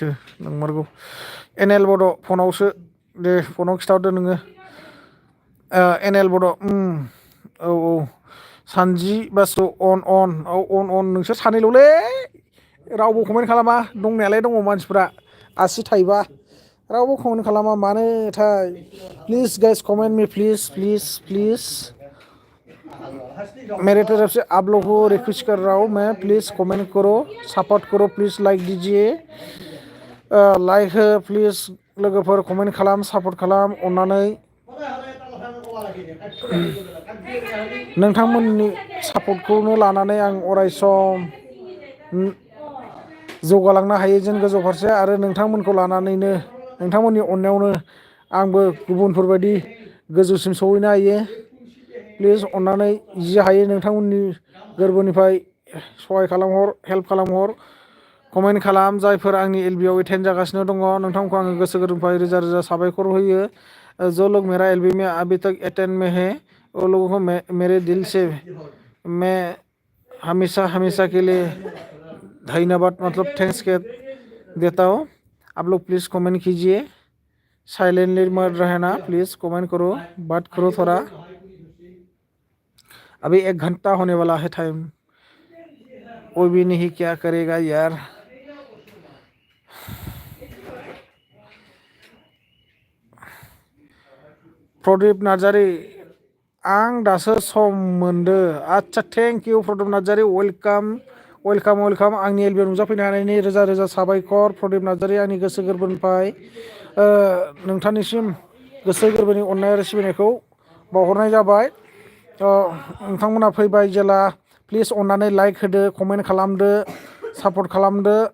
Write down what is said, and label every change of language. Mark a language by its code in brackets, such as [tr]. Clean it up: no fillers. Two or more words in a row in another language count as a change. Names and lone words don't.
[brx] नंमारगौ एनएल बड' फनावसो दे फनाव खिथाहरदो नोङो एनएल बड' औ सानजि बासु अन नोंसोर सानैल'लै रावबो कमेन्ट खालामा दंनायालाय दङ मानसिफ्रा आसि थाइबा रावबो कमेन्ट खालामा मानोथाय [en] please guys comment me please [hi] मेरे तरफ से आप लोगों को रिक्वेस्ट कर रहा हूँ मैं प्लीज़ कमेंट करो सपोर्ट करो प्लीज़ लाइक दीजिए लाइक हो प्लिज [brx] लोगोफोर कमेन्ट खालाम सापर्ट खालाम अननानै नोंथांमोननि सापर्टखौनो लानानै आं अरायसम जौगालांनो हायो जेन गोजौ फारसे आरो नोंथांमोनखौ लानानैनो नोंथांमोननि अननायावनो आंबो गुबुनफोरबायदि गोजौसिम सहैनो हायो प्लिज अननानै जि हायो नोंथांमोननि गोरबोनिफ्राय सहाय खालामहर हेल्प खालामहर कमेन्ट खालाम जायफोर आंनि एलबिआव एटेन्ड जागासिनो दङ नोंथांमोनखौ आङो गोसो गोरबोनिफ्राय रोजा रोजा साबायखर होयो [hi] जो लोग मेरा एलबी में अभी तक अटेंड में है वो लोगों को मेरे दिल से मैं हमेशा के लिए धन्यवाद मतलब थैंक्स के देता हूँ आप लोग प्लीज़ कमेंट कीजिए साइलेंटली मत रहना प्लीज़ कमेंट करो बात करो थोड़ा अभी 1 घंटा होने वाला है टाइम कोई भी नहीं क्या करेगा यार प्रदीप [brx] नार्जारी आं दासो सम मोनदो आच्छा [en] thank you [brx] प्रदीप नार्जारी वेलकाम आंनि एलबिआव नुजाफैनो हानायनि रोजा रोजा साबायखर प्रदीप नार्जारी आंनि गोसो गोरबोनिफ्राय नोंथांनिसिम गोसो गोरबोनि अननाय आरो सिबिनायखौ बावहरनाय जाबाय नोंथांमोना फैबाय जेला प्लिज अननानै लाइक होदो कमेन्ट खालामदो सापर्ट खालामदो